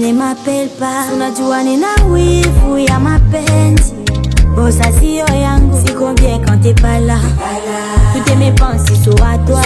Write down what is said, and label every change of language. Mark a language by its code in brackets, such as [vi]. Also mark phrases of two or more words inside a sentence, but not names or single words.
[fr] m'appelle pas. [sw] Unajua nina wivu ya mapenzi, bossa sio yangu. [fr] Siko bien quand t'es pas là, toutes mes pensées sont à toi.